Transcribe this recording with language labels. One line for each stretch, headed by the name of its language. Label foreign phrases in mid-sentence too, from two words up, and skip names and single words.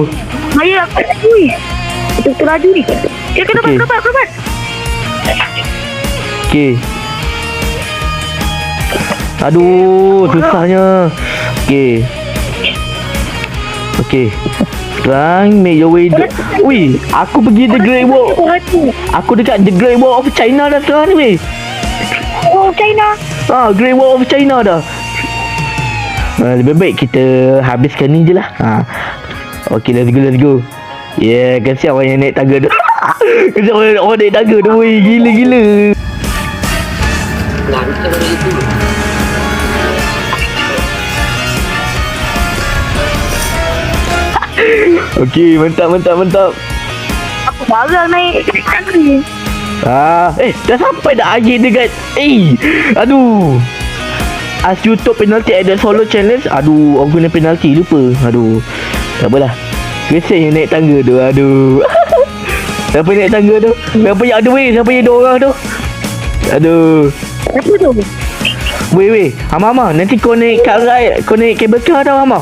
Malay: Saya aku laju ni. Betul laju ni. Kena Okey. dapat. Okey. Aduh, susahnya.
English: Okey. Sekarang make your way.
Malay: Ui, aku pergi The Great Wall. Aku dekat The Great Wall of China dah sekarang ni weh. Oh, China. Great Wall of China dah. Lebih baik kita habiskan ni je lah.
English: Okay, let's go. Yeah,
Malay: kasihan orang yang naik tangga tu. Kasihan orang naik tangga tu. Weh, gila. Okay, mantap. Aku baru naik tangga ni. Dah sampai dah akhir dekat. Aduh.
English: As YouTube penalty at the solo challenge.
Malay: Aduh, aku kena penalty lupa. Aduh. Tak apalah. Biasa yang naik tangga tu. Aduh. Siapa naik tangga tu? Siapa yang 2 orang tu? Aduh. Apa tu? Weh. Ama, nanti kau naik kat ride. Kau naik cable car tau Ama.